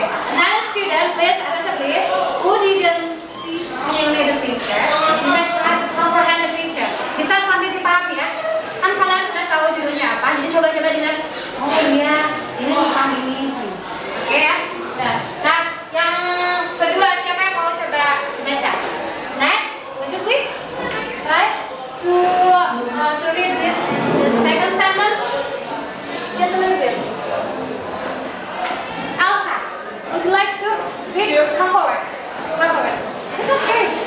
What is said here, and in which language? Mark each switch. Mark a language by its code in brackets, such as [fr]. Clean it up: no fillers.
[en] Another student, please, attention please, who didn't see clearly the picture, you can try to comprehend the picture. [id] Bisa sambil dipahami ya. Kan kalian sudah tahu judulnya apa, jadi coba-coba dengar. Oh iya, ini tentang ini. Oke ya. Nah, yang kedua siapa yang mau coba baca? [en] Next, would you please try to read the second sentence? Just a little bit. Elsa, would you like to read? Come forward. Come forward. It's okay.